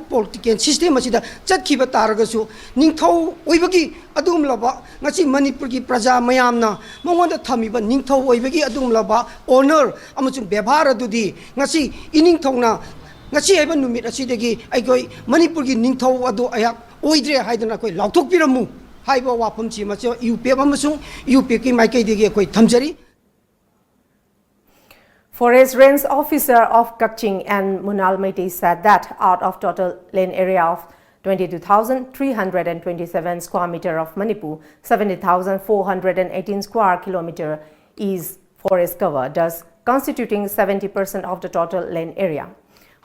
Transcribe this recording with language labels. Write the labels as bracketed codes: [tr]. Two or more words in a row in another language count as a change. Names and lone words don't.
[en] political system [mni] asida chatkhiba taragasu ningtho oibagi adumla ba ngasi Manipur ki praja mayamna mongonda thamiba ningtho oibagi adumla ba honor amachung bebhar adudi ngasi ining thongna ngasi aiba numit asidagi aikoi Manipur ki ningtho adu ayak oidre haidana koi lauthok piramu haiba wapam chi macho UPF amasung UPF ki maikai degi koi thamjari. [en] Forest Range Officer of Kakching and Munal Meitei said that out of total land area of 22,327 square meter of Manipur, 70,418 square kilometer is forest cover, thus constituting 70% of the total land area.